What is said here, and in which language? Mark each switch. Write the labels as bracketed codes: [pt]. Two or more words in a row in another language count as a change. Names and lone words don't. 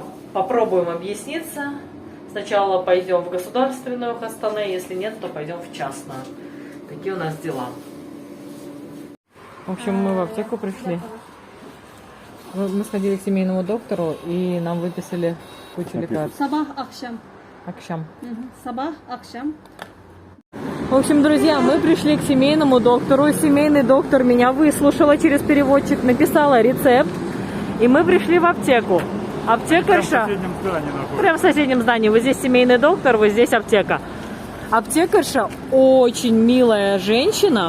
[ru] Попробуем объясниться. Сначала пойдем в государственную Хастане, если нет, то пойдем в частную. Какие у нас дела? В общем, мы в аптеку пришли. Мы сходили к семейному доктору, и нам выписали кучу лекарств. [tr] Sabah akşam. Акшам. Sabah akşam. [ru] В общем, друзья, мы пришли к семейному доктору. Семейный доктор меня выслушала через переводчик, написала рецепт. И мы пришли в аптеку. Аптекарша. Прям в соседнем здании. Вот здесь семейный доктор, вот здесь аптека. Аптекарша очень милая женщина.